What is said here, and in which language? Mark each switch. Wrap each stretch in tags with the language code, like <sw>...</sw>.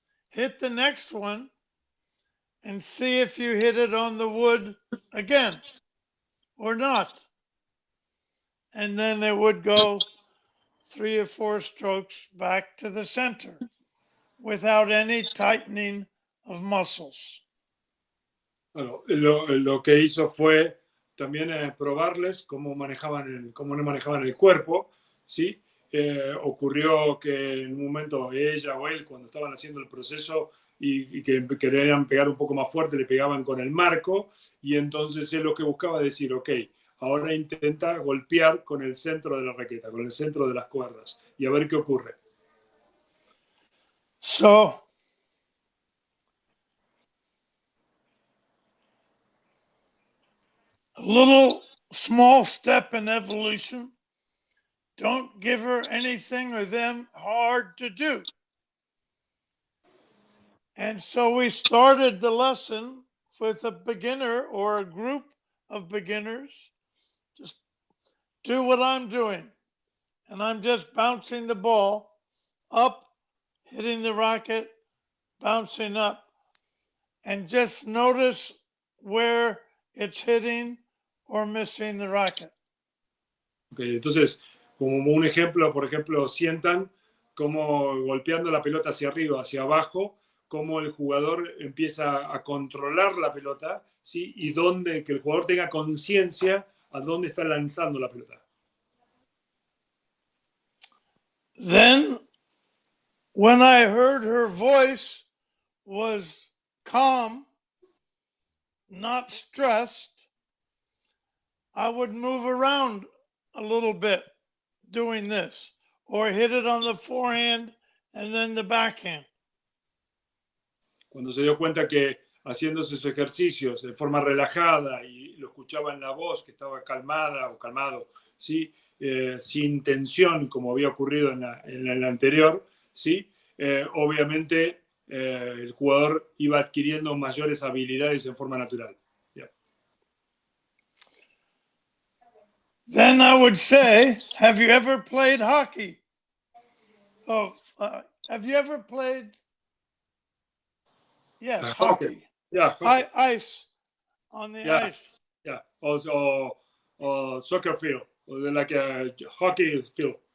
<en>Hit the next one and see if you hit it on the wood again or not. And then it would go 3 or 4 strokes back to the center without any tightening of muscles.</en> <es>Bueno, lo que hizo fue también probarles cómo manejaban el cuerpo, ¿sí? Ocurrió que en un momento ella o él, cuando estaban haciendo el proceso y que querían pegar un poco más fuerte, le pegaban con el marco, y entonces él lo que buscaba decir, ok, ahora intenta golpear con el centro de la raqueta, con el centro de las cuerdas, y a ver qué ocurre.</es> <en>So, a little small step in evolution. Don't give her anything or them hard to do. And so we started the lesson with a beginner or a group of beginners. Just do what I'm doing. And I'm just bouncing the ball up, hitting the racket, bouncing up. And just notice where it's hitting or missing the racket.</en> <es>Okay, entonces, como un ejemplo, por ejemplo, sientan como golpeando la pelota hacia arriba, hacia abajo, cómo el jugador empieza a controlar la pelota, ¿sí? Y que el jugador tenga conciencia a dónde está lanzando la pelota.</es> <en>Then, when I heard her voice was calm, not stressed, I would move around a little bit doing this, or hit it on the forehand and then the backhand.</en> <es>Cuando se dio cuenta que haciendo esos ejercicios de forma relajada y lo escuchaba en la voz, que estaba calmada o calmado, ¿sí? Sin tensión, como había ocurrido en la anterior, ¿sí? Obviamente el jugador iba adquiriendo mayores habilidades en forma natural.</es> <en>Yeah. Then I would say, have you ever played hockey? Oh, have you ever played? Yes, hockey. Yeah, hockey. Ice, on the ice. Yeah, also soccer field, like a hockey field.</en>